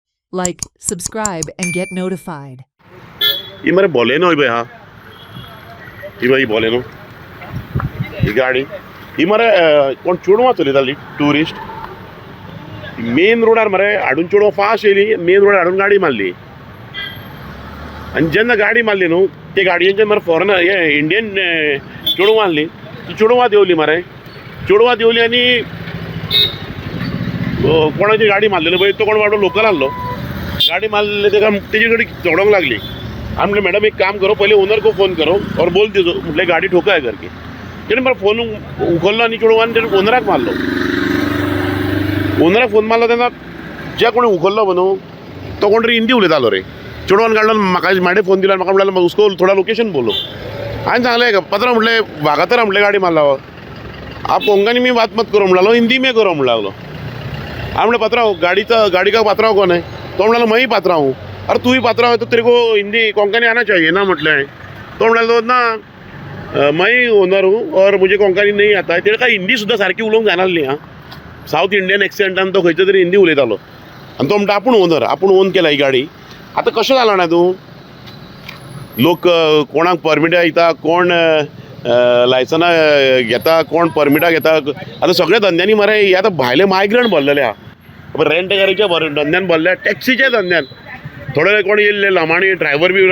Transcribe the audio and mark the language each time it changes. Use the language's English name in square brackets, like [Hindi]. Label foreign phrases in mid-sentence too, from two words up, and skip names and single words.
[English] Like, subscribe, and get notified. [Konkani] ये मरे बोलेनो ही हाँ ही भाई बोलेनो ही गाडी ही मरे कोण चोडवा चलयताली टुरिस्ट मेन रोडार मरे हाडून चोडवा फास्ट येयली मेन रोडार हाडून गाडी मारली आनी जेन्ना गाडी मारली न्हू ते गाडयेचे मरे फॉरेनर हे इंडियन चोडवा आहली ती चोडवा देंवली मरे चोडवा देंवली आनी कोणाची गाडी मारलेली पळय तो कोण वाटो लोकल आहलो गाड़ी मारले तेका तेजी गाड़ी चढ़ोंक लागली [Hindi] हम बोले मैडम एक काम करो पहले ओनर को फ़ोन करो और बोल दीजो [Konkani] म्हटले [Hindi] गाड़ी ठोका है [Konkani] करके तेणें मरे फोन उखल्लो आनी चेडवान तेणें ओनराक मारलो ओनराक फोन मारलो तेन्ना जे कोणी उखल्लो न्हू तो कोण तरी हिंदी उलयतालो रे चेडवान काडलो म्हाका म्हाडे फोन दिलो म्हाका म्हणलें [Hindi] उसको थोड़ा लोकेशन बोलो [Konkani] हांवें सांगलें पात्रा म्हटलें वागातर म्हटलें गाड़ी मारला [Hindi] आप कोंकणी में बात मत करो म्हणलो हिंदी में करो [Konkani] म्हणून लागलो हांवें म्हणलें पात्रा [Hindi] गाड़ी का पात्रा कौन है [Konkani] तो म्हणाला [Hindi] मैं ही पात्रा हूँ अरे तू ही पात्रा है तो तेरे को हिंदी कोंकणी आना चाहिए ना [Konkani] म्हटले तो म्हणाला [Hindi] ना मैं ही ओनर हूँ और मुझे कोंकणी नहीं आता है तेरे का हिंदी सुद्धा [Konkani] सारखी उलोवंक जाणारली हाँ साऊथ इंडियन एक्सेंटान तो खंयच्या तरी हिंदी उलयतालो आनी तो म्हणटा आपूण ओनर आपूण ओन केला ही गाडी आतां कशें जालां ना तूं लोक कोणाक परमिटा दिता कोण लायसना घेता कोण परमिटा घेता आतां सगळ्या धंद्यांनी मरे हे आतां भायले मायग्रंट भरलेले आहा रेंट गाडीच्या धंद्यान भरल्या टॅक्सीच्या धंद्यान थोडे कोण येयल्ले लांबाणी ड्रायव्हर बी